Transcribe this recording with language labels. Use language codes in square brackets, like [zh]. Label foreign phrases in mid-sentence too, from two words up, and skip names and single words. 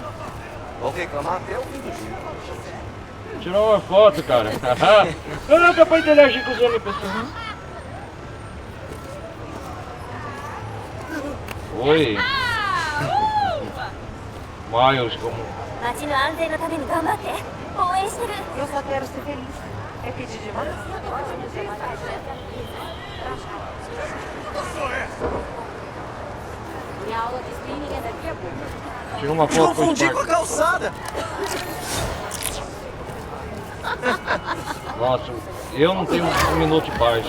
[pt] Vou reclamar até o fim do dia. Tirar uma foto, cara. Ah, dá pra interagir com os NPCs. Oi. Miles, como... [ja] 街の安全のために頑張って応援してる [pt] Eu só quero ser feliz. É pedir demais? Minha aula de spinning é daqui a pouco. Tira uma foto com o Confundi com a Spark. calçada. Nossa, eu não tenho um minuto de paz.